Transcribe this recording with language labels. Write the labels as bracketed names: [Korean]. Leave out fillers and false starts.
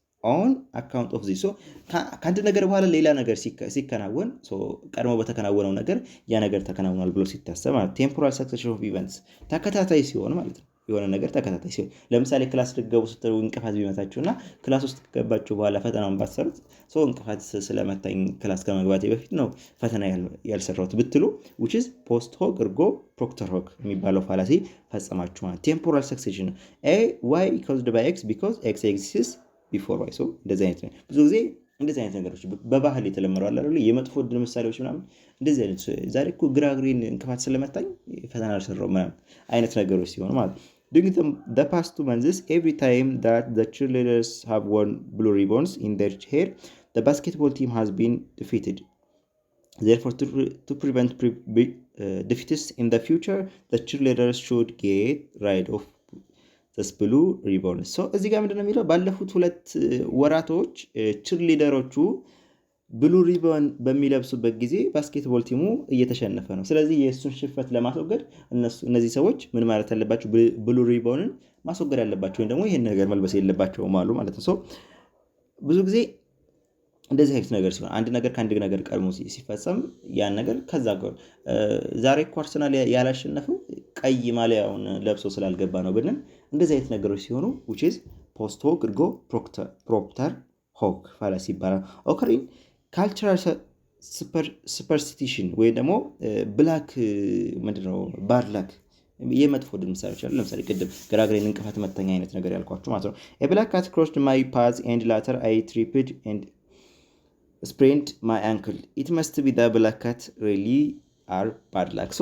[Amharic] ኦን አካውንት ኦፍ ዚስ። ከአንድ ነገር በኋላ ሌላ ነገር ሲከናወን ቀድሞ በተከናወነው ነገር ያ ነገር ተከናውኗል ብሎ ሲታሰብ ማለት ቴምፖራል ሰክሰሽን ኦፍ ኢቨንትስ ተከታታይ ሲሆን ማለት ነው። የሆነ ነገር ተከታታይ ሲሆን ለምሳሌ ክላስ ልትገቡ ስትሉ እንቅፋት ቢመታችሁ እና ክላስ ውስጥ ከገባችሁ በኋላ ፈተናውን ባትሰሩት እንቅፋት ስለመታኝ ክላስ ከመግባቴ በፊት ነው ፈተና ያልሰራሁት ብትሉ which is post hoc ergo proctor hoc የሚባለው ፋላሲ ፈጸማችሁ ማለት ቴምፖራል ሰክሴሽን [English] y caused by x because x exists before y። [Amharic] እንደዚህ አይነት ነው ብዙ ጊዜ እንደዚህ አይነት ነገሮች በባህል የተለመዱ አለ አይደል? የመጥፎ ዕድል ምሳሌዎች ምናምን እንደዚህ አይነት ዛሬ እኮ ግሪን እንቅፋት ስለመታኝ ፈተና አልሰራሁም ምናምን አይነት ነገሮች ሲሆኑ ማለት [English] during the past 2 months, every time that the cheerleaders have worn blue ribbons in their hair, the basketball team has been defeated. Therefore, to prevent defeats in the future, the cheerleaders should get rid of this blue ribbon. [Amharic] So እዚህ ጋር ምንድነው የሚለው ባለፉት 2 ወራቶች ቺርሊደሮቹ ብሉ ሪቦን በሚለብሱበት ጊዜ ባስኬትቦል ቲሙ እየተሸነፈ ነው። ስለዚህ የእሱን ሽንፈት ለማስወገድ እነዚህ ሰዎች ምን ማለት አለባቸው? ብሉ ሪቦንን ማስወገድ አለባቸው ወይም ደግሞ ይሄን ነገር መልበስ የለባቸውም አሉ ማለት ነው። ብዙ ጊዜ እንደዚህ አይነት ነገር ሲሆን አንድ ነገር ከአንድ ነገር ቀድሞ ሲፈጸም ያን ነገር ከዛ ጋር ዛሬ እኮ አርሰናል ያላሸነፈው ቀይ ማሊያውን ለብሶ ስላልገባ ነው ብለን እንደዚህ አይነት ነገሮች ሲሆኑ which is post hoc ergo propter hoc ፋላሲ ይባላል። ኦከሪን ካልቸራል ሱፐርስቲሽን ወይ ደግሞ ብላክ ምንድነው ባድ ላክ የመጥፎ ዕድል ምሳሌዎች አሉ። ለምሳሌ ቅድም ግራግሬን እንቅፋት መተኛ አይነት ነገር ያልኳችሁ ማለት ነው። [English] a black cat crossed my path and later I tripped and sprained my ankle. It must be the black cat really are bad luck.